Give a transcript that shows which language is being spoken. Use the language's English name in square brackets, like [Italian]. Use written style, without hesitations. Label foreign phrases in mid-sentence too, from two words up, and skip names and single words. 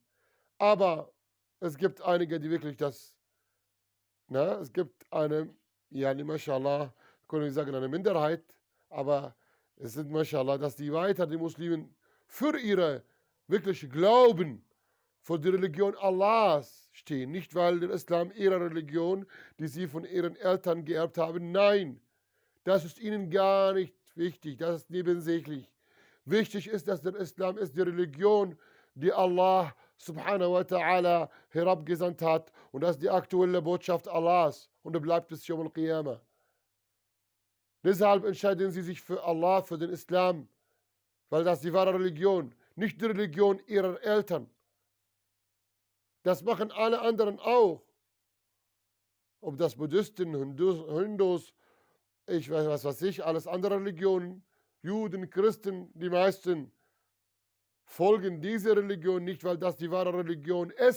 [German] Aber es gibt einige, die wirklich es gibt eine, mashallah, können wir sagen, eine Minderheit, aber es sind, mashallah, dass die Muslimen für ihre wirklich Glauben, für die Religion Allahs stehen. Nicht, weil der Islam ihre Religion, die sie von ihren Eltern geerbt haben. Nein, das ist ihnen gar nicht wichtig. Das ist nebensächlich. Wichtig ist, dass der Islam ist die Religion, die Allah [Arabic] سبحانه وتعالى [German] herabgesandt hat. Und das ist die aktuelle Botschaft Allahs. Und er bleibt bis [Arabic] يوم القيامة. [German] Deshalb entscheiden sie sich für Allah, für den Islam. Weil das die wahre Religion, nicht die Religion ihrer Eltern. Das machen alle anderen auch. Ob das Buddhisten, Hindus, ich weiß was ich, alles andere Religionen, Juden, Christen, die meisten folgen dieser Religion nicht, weil das die wahre Religion ist.